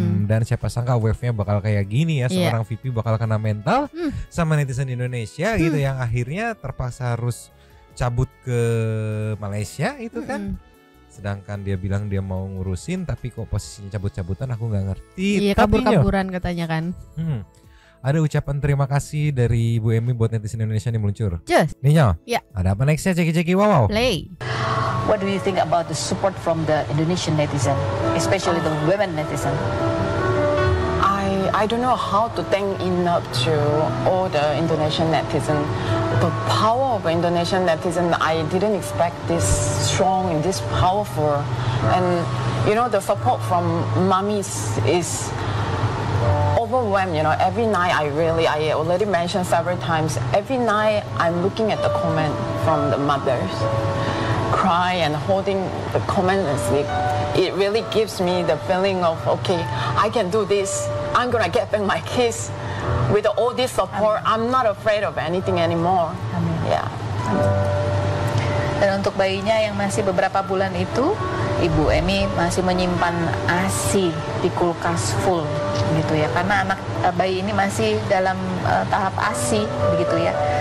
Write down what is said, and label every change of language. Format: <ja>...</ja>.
<id>Dan siapa sangka wave-nya bakal kayak gini ya, seorang VP bakal kena mental sama netizen Indonesia gitu, yang akhirnya terpaksa harus cabut ke Malaysia itu kan. Sedangkan dia bilang dia mau ngurusin, tapi kok posisinya cabut-cabutan, aku nggak ngerti. Iya, kabur-kaburan katanya kan. Ada ucapan terima kasih dari Ibu Emi buat netizen Indonesia nih meluncur. Ninyo, ada apa nextnya, ceki-ceki wow.</id> <en>Play. What do you think about the support from the Indonesian netizen, especially the women netizen? I don't know how to thank enough to all the Indonesian netizen. The power of Indonesian netizen, I didn't expect this strong and this powerful. And you know, the support from mummies is overwhelmed. You know, every night I already mentioned several times, every night I'm looking at the comment from the mothers, cry and holding the comment and sleep. It really gives me the feeling of, okay, I can do this. I'm gonna get back my kids. With all this support, I'm not afraid of anything anymore. Yeah.</en> <id>Dan untuk bayinya yang masih beberapa bulan itu, Ibu Emi masih menyimpan ASI di kulkas full gitu ya, karena anak bayi ini masih dalam tahap ASI begitu ya.</id>